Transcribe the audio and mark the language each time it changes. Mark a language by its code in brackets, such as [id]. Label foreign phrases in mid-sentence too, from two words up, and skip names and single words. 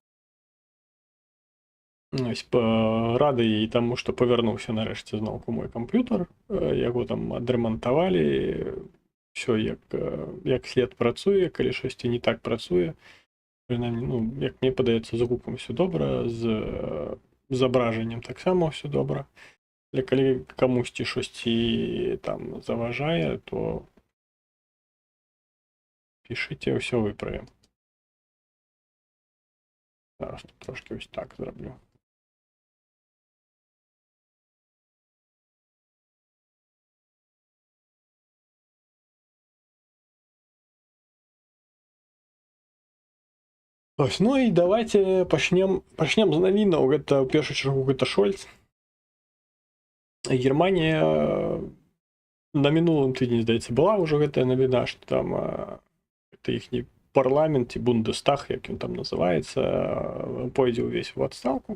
[be] Рады і таму, што павярнуўся нарэшце зноўку мой камп'ютар, яго там адрамантавалі, ўсё як след працуе, калі штосьці не так працуе. Прынамсі, як мне падаецца, з гукам усё добра, з зображэннем таксама ўсё добра. Але калі камусьці штосьці там заважае, то пішыце, ўсё выправім. [uk] Зараз трошки ось так зроблю. [be] Ось, і давайте пачнем з навінаў. Гэта ў першую чаргу гэта Шольц. Германія на мінулым тыдні, здаецца, была ўжо гэтая навіна, што там гэта іхні парламент ці Бундестаг, як ён там называецца, пойдзе ўвесь у адстаўку.